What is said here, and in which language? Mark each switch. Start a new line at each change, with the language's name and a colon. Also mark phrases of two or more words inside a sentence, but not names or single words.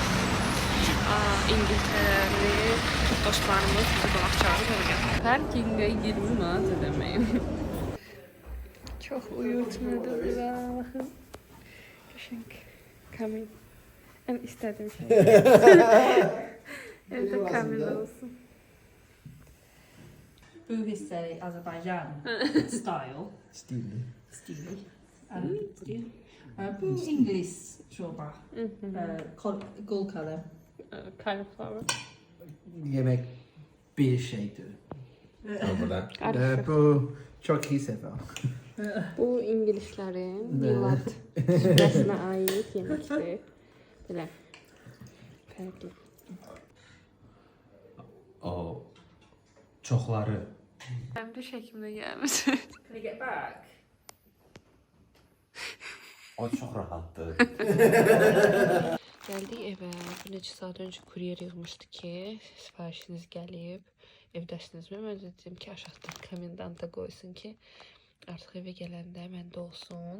Azerbaijani: İngiltərəli dostlarımız bizi qonaq çağırıb oraya. Parkingə 20 manat ödəməyim.
Turkish: Çok uyutmadı bura, bakın.
Azerbaijani: Qəşəng kamin. Ən istədiyim şey. Evdə kamin olsun.
Turkish: Bu hisse Azerbaycan style. Stili. Bu İngiliz çorba.
English: Gold color. Cauliflower.
Turkish: Yemek bir şeydir. Burada. Bu çok iyi sefer.
Azerbaijani: Bu İngilizlərin milad süfrəsinə aid yeməkdir. Belə fərqli. O çoxları. Həm də şəklimdə gəlməsin.
English: Can I get back?
Azerbaijani: O çox rahatdır. Gəldik evə. Bir neçə saat öncə kuryer yığmışdı ki, sifarişiniz gəlib. Evdəsinizmi? Mən dedim ki, aşağıdan komendanta qoysun ki, artıq evə gələndə məndə olsun.